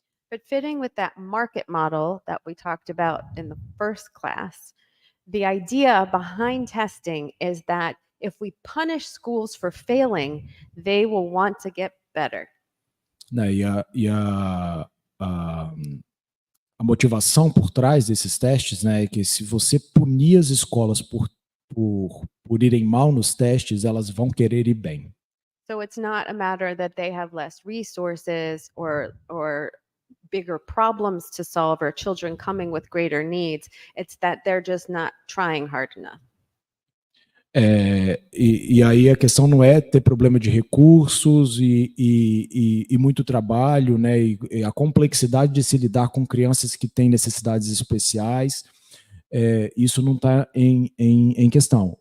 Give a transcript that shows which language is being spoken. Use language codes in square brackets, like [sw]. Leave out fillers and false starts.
[en] But fitting with that market model that we talked about in the first class, the idea behind testing is that if we punish schools for failing, they will want to get better. [pt] Né, a motivação por trás desses testes, né, é que se você punir as escolas por irem mal nos testes, elas vão querer ir bem. [en] So it's not a matter that they have less resources or bigger problems to solve or children coming with greater needs. It's that they're just not trying hard enough. [pt] E aí a questão não é ter problema de recursos e muito trabalho, né, e a complexidade de se lidar com crianças que têm necessidades especiais, isso não está em questão.